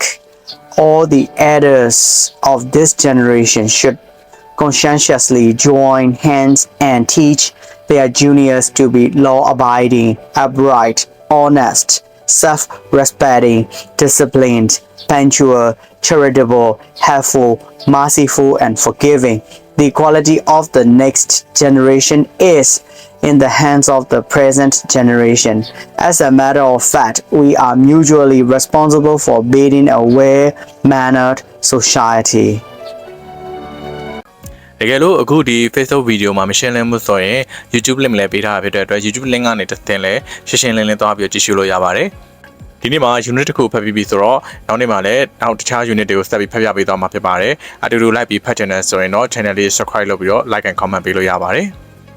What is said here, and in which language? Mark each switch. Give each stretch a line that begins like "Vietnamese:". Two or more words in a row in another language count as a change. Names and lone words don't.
English: All the elders of this generation should conscientiously join hands and teach their juniors to be law-abiding, upright, honest, self-respecting, disciplined, punctual, charitable, helpful, merciful, and forgiving. The quality of the next generation is in the hands of the present generation. As a matter of fact, we are mutually responsible for building a well-mannered society.
Burmese: တကယ်လို့အခုဒီ Facebook video မှာမရှင်းလင်းမှုဆိုရင် YouTube link လည်းပေးထားတာဖြစ်တဲ့အတွက် YouTube link ကနေတစ်သင်လဲရှင်းရှင်းလင်းလင်းသွားပြီးကြည့်ရှုလို့ရပါတယ်ဒီနေ့မှာ unit တစ်ခုဖတ်ပြီးပြီဆိုတော့နောက်နေ့မှာလည်းနောက်တခြား unit တွေကိုဆက်ပြီးဖတ်ပြပေးသွားမှာဖြစ်ပါတယ်အတူတူလိုက်ပြီးဖတ်ချင်တယ်ဆိုရင်တော့ channel လေး subscribe လုပ်ပြီးတော့
English: like and comment
Burmese: ပေးလို့ရပါတယ်